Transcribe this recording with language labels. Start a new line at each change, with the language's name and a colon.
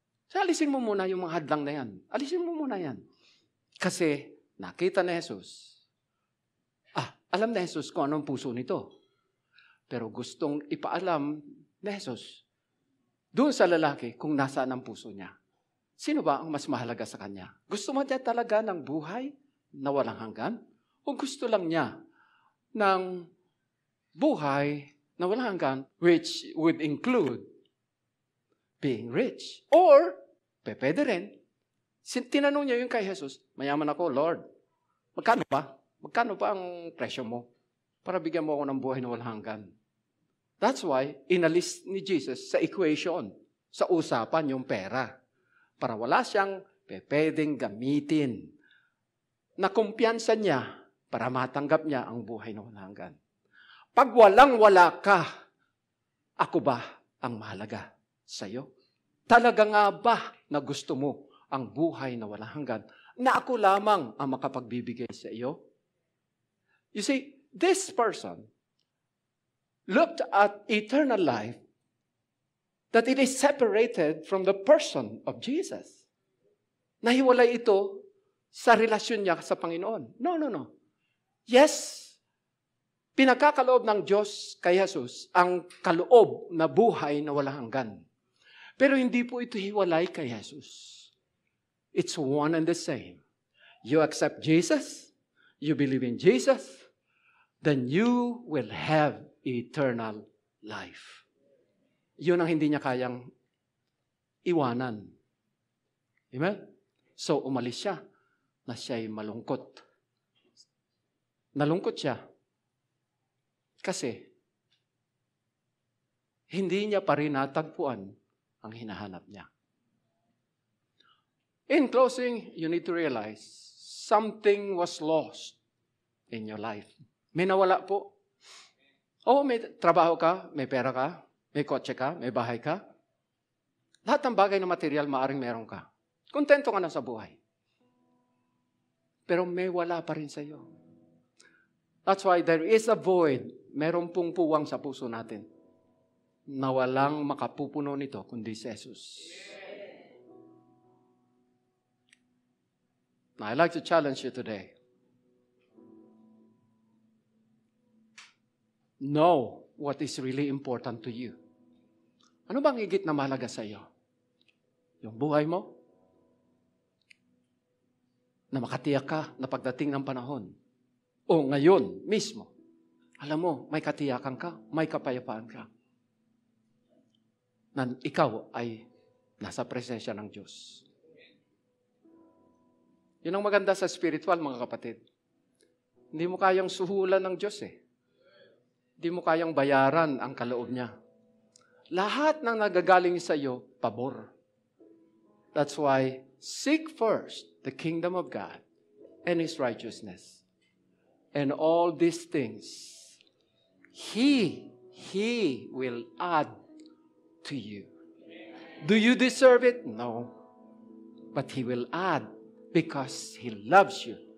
Filipino: So, alisin mo muna yung mga hadlang na yan. Alisin mo muna yan. Kasi, nakita ni Jesus. Alam ni Jesus kung anong puso nito. Pero gustong ipaalam ni Jesus doon sa lalaki kung nasaan ang puso niya. Sino ba ang mas mahalaga sa kanya? Gusto mo niya talaga ng buhay na walang hanggan? O gusto lang niya ng buhay na walang hanggan,
English: which would include being rich?
Filipino: Or, pwede rin, tinanong niya yung kay Jesus, mayaman ako, Lord, magkano ba? Magkano pa ang presyo mo? Para bigyan mo ako ng buhay na walang hanggan.
English: That's why,
Filipino: inalis ni Jesus sa equation, sa usapan yung pera. Para wala siyang pwedeng gamitin na kumpiyansa niya para matanggap niya ang buhay na walang hanggan. Pag walang-wala ka, ako ba ang mahalaga sa iyo? Talaga nga ba na gusto mo ang buhay na walang hanggan na ako lamang ang makapagbibigay sa iyo?
English: You see, this person looked at eternal life that it is separated from the person of Jesus.
Filipino: Nahiwalay ito sa relasyon niya sa Panginoon. No. Yes, pinagkakaloob ng Diyos kay Jesus ang kaloob na buhay na walang hanggan. Pero hindi po ito hiwalay kay Jesus.
English: It's one and the same. You accept Jesus, you believe in Jesus, then you will have eternal life.
Filipino: Yun ang hindi niya kayang iwanan. Amen? So, umalis siya na siya'y malungkot. Nalungkot siya kasi hindi niya pa rin natagpuan ang hinahanap niya.
English: In closing, you need to realize something was lost in your life.
Filipino: May nawala po. May trabaho ka, may pera ka, may kotse ka, may bahay ka. Lahat ng bagay na material, maaring meron ka. Kontento ka na sa buhay. Pero may wala pa rin sa iyo.
English: That's why there is a void.
Filipino: Meron pong puwang sa puso natin na walang makapupuno nito kundi si Jesus.
English: Now, I'd like to challenge you today. Know what is really important to you.
Filipino: Ano bang higit na mahalaga sa iyo? Yung buhay mo? Na makatiyak ka na pagdating ng panahon. O ngayon mismo. Alam mo, may katiyakan ka, may kapayapaan ka. Na ikaw ay nasa presensya ng Diyos. Yun ang maganda sa spiritual, mga kapatid. Hindi mo kayang suhulan ng Diyos eh. Hindi mo kayang bayaran ang kaloob niya. Lahat ng nagagaling sa iyo, pabor.
English: That's why, seek first the kingdom of God and His righteousness. And all these things, He will add to you. Do you deserve it? No. But He will add because He loves you.